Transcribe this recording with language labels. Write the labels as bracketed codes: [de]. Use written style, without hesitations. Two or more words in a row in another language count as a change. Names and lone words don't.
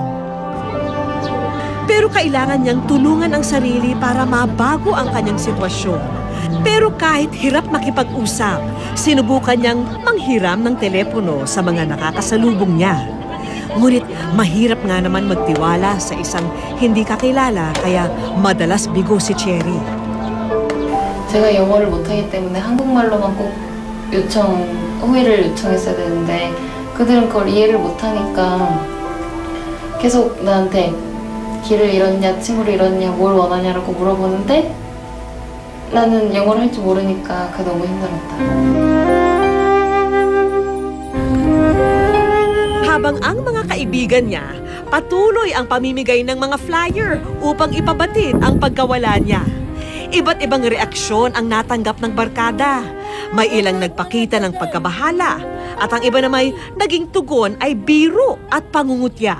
[tl] Pero kailangan niyang tulungan ang sarili para mabago ang kanyang sitwasyon. Pero kahit hirap makipag-usap, sinubukan niyang manghiram ng telepono sa mga nakakasalubong niya. Ngunit mahirap nga naman magtiwala sa isang hindi kakilala kaya madalas bigo si Cherry. [ko] 제가 영어를 못하기 때문에 한국말로만 꼭 호의를 요청했어야 되는데 그들은 그걸 이해를 못하니까 계속 나한테 길을 잃었냐, 친구를 잃었냐, 뭘 원하냐라고 물어보는데 나는 영어를 할 줄 모르니까 그게 너무 힘들었다. [tl] Habang ang mga kaibigan niya, patuloy ang pamimigay ng mga flyer upang ipabatid ang pagkawala niya. Iba't ibang reaksyon ang natanggap ng barkada. May ilang nagpakita ng pagkabahala at ang iba na may naging tugon ay biro at pangungutya.